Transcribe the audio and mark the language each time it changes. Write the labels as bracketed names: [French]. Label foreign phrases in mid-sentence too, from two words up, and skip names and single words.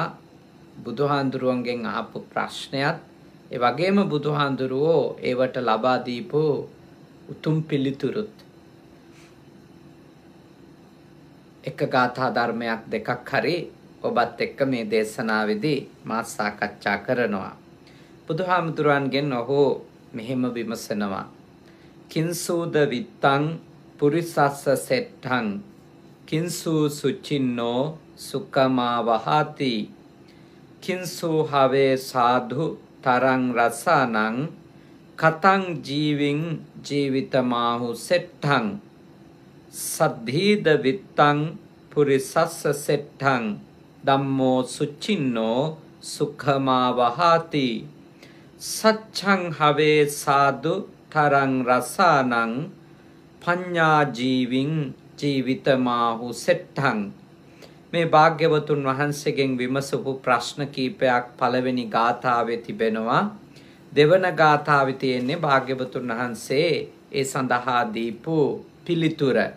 [Sinhala] බුදුහාඳුරුවන්ගෙන් අහපු ප්‍රශ්නයත් ඒ වගේම බුදුහාඳුරුවෝ ඒවට ලබා දීපු උතුම් පිළිතුරුත් එක ගාථා ධර්මයක් දෙකක් හරි ඔබත් එක්ක මේ දේශනාවේදී මා සාකච්ඡා කරනවා. බුදුහාමුදුරුවන්ගෙන් ඔහු මෙහෙම විමසනවා. [Pali] කිංසූද විත්තං පුරිසස්ස සෙට්ඨං කිංසු සුචින්නෝ සුකමා වහති කිංසු හවේ සාධු තරං රසානං කතං ජීවින් ජීවිතමාහු සෙට්ඨං සද්ධීද විත්තං පුරිසස්ස සෙට්ඨං ධම්මෝ සුචින්නෝ සුඛමා වහති සච්ඡං හවේ සාදු තරං රසානං පඤ්ඤා ජීවින් ජීවිතමාහු සෙට්ඨං. [Sinhala] මේ භාග්‍යවතුන් වහන්සේගෙන් විමසපු ප්‍රශ්න කීපයක් පළවෙනි ගාථාවේ තිබෙනවා. දෙවන ගාථාවේ තියෙන්නේ භාග්‍යවතුන් වහන්සේ ඒ සඳහා දීපු පිළිතුර.